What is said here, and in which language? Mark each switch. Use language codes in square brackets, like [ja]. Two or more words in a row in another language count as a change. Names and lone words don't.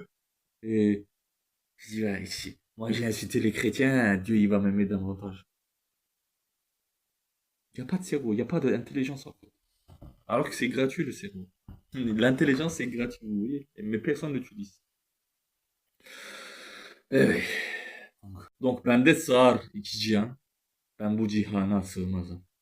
[fr] Et je dis, ouais, si moi j'ai insulté les chrétiens, Dieu il va m'aimer davantage. Il n'y a pas de cerveau, il n'y a pas d'intelligence en fait. Alors que c'est gratuit le cerveau. L'intelligence c'est gratuit, vous voyez, mais personne l'utilise. Evet. [az] Donc ben de sığar iki cihan. Ben bu cihana sığmazım.